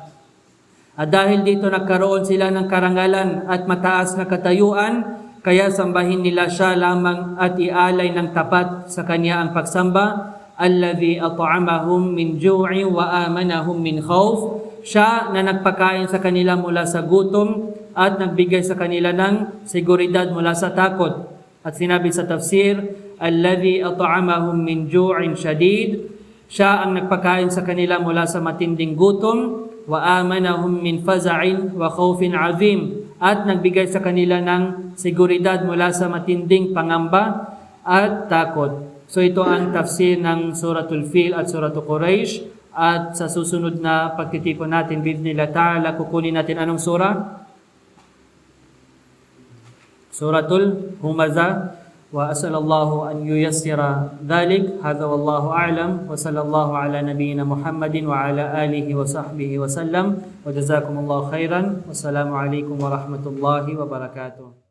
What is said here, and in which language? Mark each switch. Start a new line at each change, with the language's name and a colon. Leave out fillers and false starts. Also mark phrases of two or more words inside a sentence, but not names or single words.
Filipino: At dahil dito nagkaroon sila ng karangalan at mataas na katayuan, kaya sambahin nila siya lamang at ialay ng tapat sa kanya ang pagsamba.
Arabic: الَّذِي أَطْعَمَهُمْ مِنْ جُوعٍ وَآمَنَهُمْ مِنْ خَوْفٍ.
Filipino: Siya na nagpakain sa kanila mula sa gutom at nagbigay sa kanila ng seguridad mula sa takot. At sinabi sa tafsir,
Arabic: الَّذِي أَطْعَمَهُمْ مِنْ جُوعٍ شَدِيدٍ.
Filipino: Siya ang nagpakain sa kanila mula sa matinding gutom,
Arabic: وَآمَنَهُمْ مِنْ فَزَعٍ وَخَوْفٍ عَظِيمٍ.
Filipino: At nagbigay sa kanila ng seguridad mula sa matinding pangamba at takot. So ito ang tafsir ng Suratul Fil at Suratul Quraysh. At sa susunod na pagtitipon natin,
Arabic: بإذن الله تعالى,
Filipino: kukunin natin anong surah? Suratul Humazah.
Arabic: وأسأل الله أن ييسر ذلك. هذا والله أعلم. وصلى الله على نبينا محمد وعلى آله وصحبه وسلم. وجزاكم الله خيرا. والسلام عليكم ورحمة الله وبركاته.